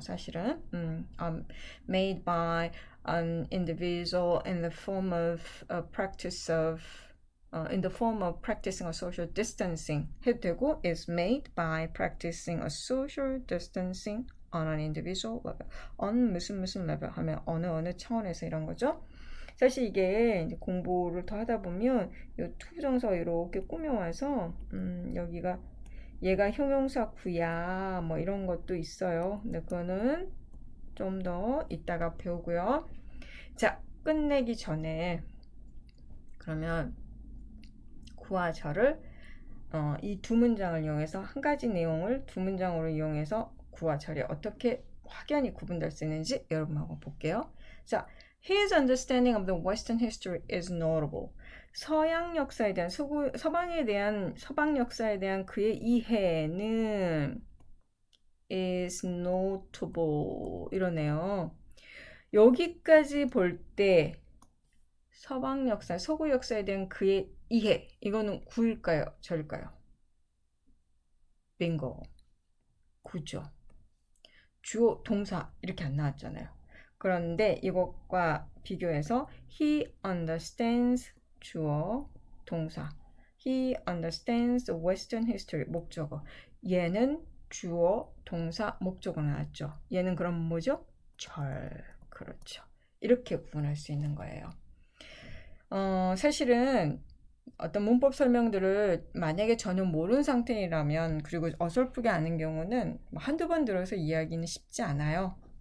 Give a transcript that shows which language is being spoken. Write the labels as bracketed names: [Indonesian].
[Korean] 사실은 [English] made by an individual in the form of a practice of in the form of practicing a social distancing [Korean] 해도 되고 [English] is made by practicing a social distancing on an individual level. on [Korean] 무슨 level 하면 어느 차원에서 이런 거죠. 사실 이게 이제 공부를 더 하다 보면 이 투부정사 이렇게 꾸며와서 여기가 얘가 형용사 구야 뭐 이런 것도 있어요. 근데 그거는 좀 더 이따가 배우고요. 자, 끝내기 전에 그러면 구와 절을 이 두 문장을 이용해서 한 가지 내용을 두 문장으로 이용해서 구와 절이 어떻게 확연히 구분될 수 있는지 여러분하고 볼게요. [English] 자, His understanding of the Western history is notable. [Korean] 서양 역사에 대한 서방 역사에 대한 그의 이해는 [English] is notable [Korean] 이러네요. 여기까지 볼 때 서방 역사, 서구 역사에 대한 그의 이해 이거는 구일까요? 절일까요? 빙고. 구죠. 주어, 동사 이렇게 안 나왔잖아요. 그런데 이것과 비교해서 [English] he understands [Korean] 주어, 동사. [English] He understands the Western history [Korean] 목적어. 얘는 주어, 동사, 목적어 나왔죠. 얘는 그럼 뭐죠? 절. 그렇죠. 이렇게 구분할 수 있는 거예요. 사실은 어떤 문법 설명들을 만약에 저는 모르는 상태라면 그리고 어설프게 아는 경우는 한두 번 들어서 이해하기는 쉽지 않아요.